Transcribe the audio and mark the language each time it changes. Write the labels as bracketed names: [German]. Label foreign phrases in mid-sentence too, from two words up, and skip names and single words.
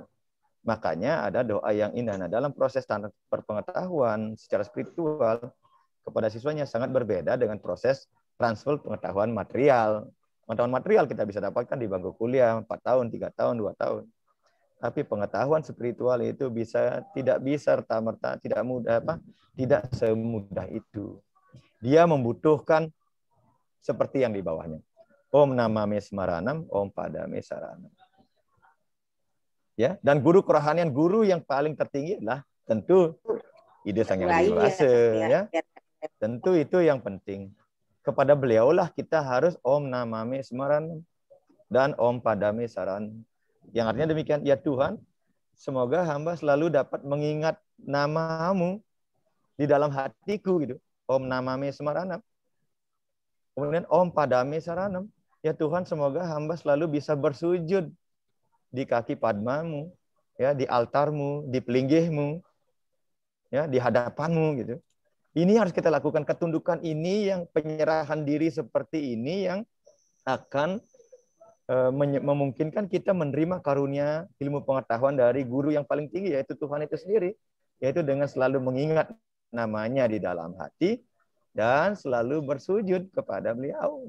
[Indonesian] Makanya ada doa yang indah. Nah, dalam proses perpengetahuan secara spiritual kepada siswanya sangat berbeda dengan proses transfer pengetahuan material. Pengetahuan material kita bisa dapatkan di bangku kuliah 4 tahun, 3 tahun, 2 tahun. Tapi pengetahuan spiritual itu tidak bisa serta-merta, tidak semudah itu. Dia membutuhkan seperti yang di bawahnya. [Sanskrit] Om namame smaranam, om padame saranam. [Indonesian] Ya, dan guru kerohanian, guru yang paling tertinggi adalah tentu Ide Sang Hyang Widi Wase, ya. Tentu itu yang penting. Kepada beliaulah kita harus [Sanskrit] Om namame smaranam [Indonesian] dan [Sanskrit] Om padame saranam. [Indonesian] Yang artinya demikian, ya Tuhan, semoga hamba selalu dapat mengingat namamu di dalam hatiku gitu. [Sanskrit] Om namame smaranam. Kemudian Om padame saranam. [Indonesian] Ya Tuhan, semoga hamba selalu bisa bersujud di kaki padmamu, ya, di altarmu, di pelinggihmu, ya, di hadapanmu gitu. Ini harus kita lakukan, ketundukan ini, yang penyerahan diri seperti ini yang akan memungkinkan kita menerima karunia ilmu pengetahuan dari guru yang paling tinggi, yaitu Tuhan itu sendiri, yaitu dengan selalu mengingat namanya di dalam hati dan selalu bersujud kepada beliau.